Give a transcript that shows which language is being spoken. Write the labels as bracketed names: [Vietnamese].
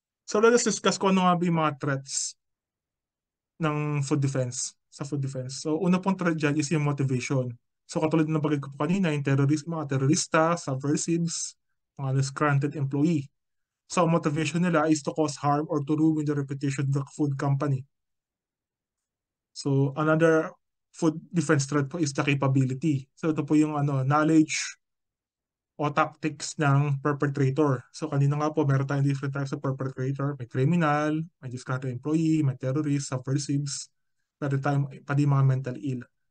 [Filipino] So let us discuss kung ano nga ba yung mga threats ng food defense, sa food defense. So una pong threat dyan is yung motivation. So katulad ng bagay ko po kanina, yung mga terorista, subversives, mga disgruntled employee. [English] So motivation nila is to cause harm or to ruin the reputation of the food company. So another food defense threat po is the capability. [Filipino] So ito po yung knowledge o tactics ng perpetrator. So kanina nga po, meron tayong [English] different types of perpetrator. [Filipino] May criminal, may disgruntled employee, may terrorist, subversives, meron tayong pati mga mental ill.